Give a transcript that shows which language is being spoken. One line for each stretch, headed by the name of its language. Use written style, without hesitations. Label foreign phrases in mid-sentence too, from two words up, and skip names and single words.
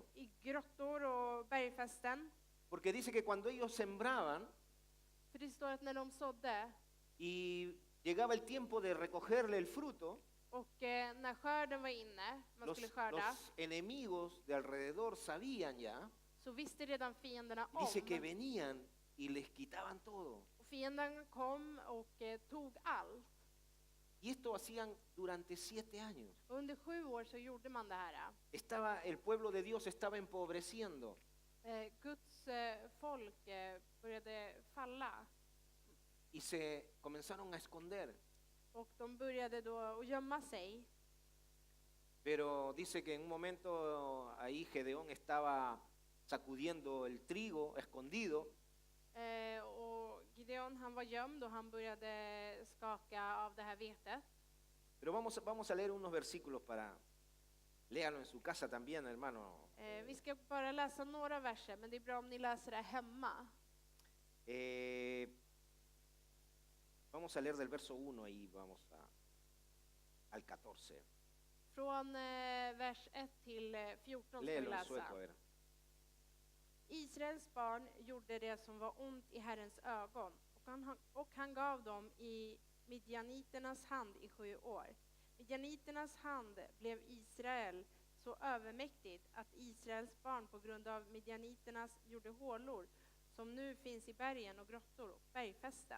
Swedish: i grottor och bergfästen.
Spanish: Porque dice que cuando ellos sembraban
Swedish: För det står att när de sådde
Spanish: y llegaba el tiempo de recogerle el fruto,
Swedish: och när skörden var inne, man skulle skörda,
Spanish: los enemigos de alrededor sabían ya.
Swedish: så visste redan fienderna
Spanish: Y dice que
Swedish: om.
Spanish: venían y les quitaban todo.
Swedish: Och fienden kom och tog allt.
Spanish: Y esto hacían durante 7 años.
Swedish: Under 7 år så gjorde man det här.
Spanish: El pueblo de Dios estaba empobreciendo.
Swedish: Guds folk började falla.
Spanish: Y se comenzaron a esconder.
Swedish: Och de började då att gömma sig.
Spanish: Pero dice que en un momento ahí Gedeón estaba sacudiendo el trigo escondido.
Swedish: Och Gideon han var gömd och han började skaka av det här vetet.
Spanish: Pero vamos a leer unos versículos para... Léanlo en su casa también, hermano.
Swedish: Vi ska bara läsa några verser, men det är bra om ni läser det hemma.
Spanish: Vamos a leer del verso 1 y vamos al 14.
Swedish: Från vers 1 till 14 ska vi
Spanish: Léelo en
Swedish: läsa.
Spanish: sueco, a ver.
Swedish: Israels barn gjorde det som var ont i Herrens ögon, och han gav dem i midjaniternas hand i 7 år. Midjaniternas hand blev Israel så övermäktigt att Israels barn på grund av midjaniternas gjorde hålor som nu finns i bergen och grottor och bergfästen.